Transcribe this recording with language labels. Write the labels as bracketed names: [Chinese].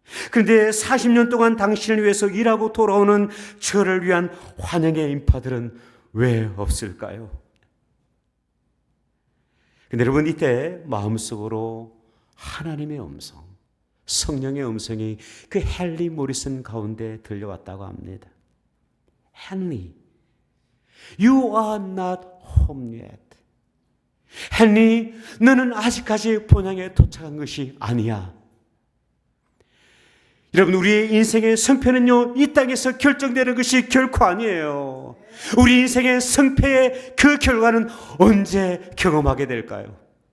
[Korean] 그런데 40년 동안 당신을 위해서 일하고 돌아오는 저를 위한 환영의 인파들은 왜 없을까요? 근데 여러분, 이때 마음속으로 하나님의 음성, 성령의 음성이 그 헨리 모리슨 가운데 들려왔다고 합니다. [English] 헨리, you are not home yet. [Korean] 헨리, 너는 아직까지 본향에 도착한 것이 아니야. 여러분, 우리의 인생의 성패는요, 이 땅에서 결정되는 것이 결코 아니에요. 우리 인생의 성패의 그 결과는 언제 경험하게 될까요?